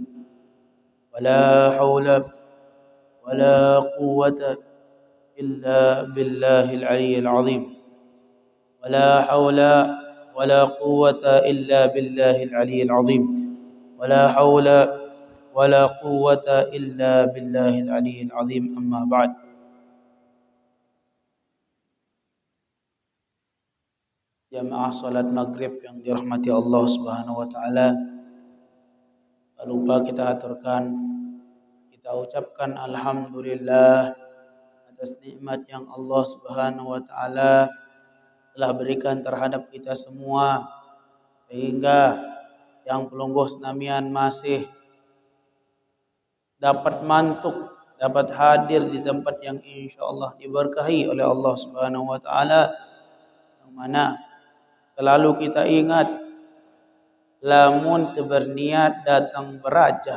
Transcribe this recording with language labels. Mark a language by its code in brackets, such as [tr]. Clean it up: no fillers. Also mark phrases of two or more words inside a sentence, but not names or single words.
[ar] ولا حول ولا قوة إلا بالله العلي العظيم. ولا حول ولا قوة إلا بالله العلي العظيم. ولا حول ولا قوة إلا بالله العلي العظيم. أما بعد. [id] Jamaah salat maghrib yang dirahmati Allah [ar] Subhanahu wa taala, [id] tak lupa kita aturkan, kita ucapkan alhamdulillah atas nikmat yang Allah [ar] Subhanahu wa taala [id] telah berikan terhadap kita semua, sehingga yang pelungguh senamian masih dapat mantuk, dapat hadir di tempat yang insyaallah diberkahi oleh Allah [ar] Subhanahu wa taala, [id] yang mana selalu kita ingat, lamun berniat datang beraja.